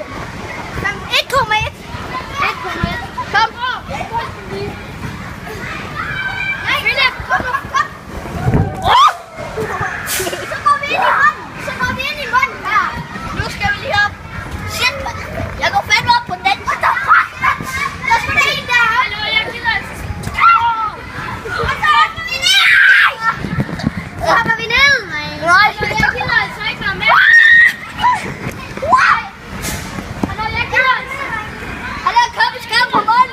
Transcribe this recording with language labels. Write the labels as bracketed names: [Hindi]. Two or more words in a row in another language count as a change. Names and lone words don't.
[Danish] 1,1. Kom. Nej, Philip, kom. Så går vi ind i munden. her. Nu skal vi lige op. [English] Shit, man. [Danish] Jeg går fandme op på den. [English] What the fuck, [Danish] man? Der skal der en der. Hallo, jeg gider altså. Så hopper vi ned, man. Nej, Jeg gider altså ikke være med. Hallo, jeg gider altså. Hallo, kom, vi skal på munden.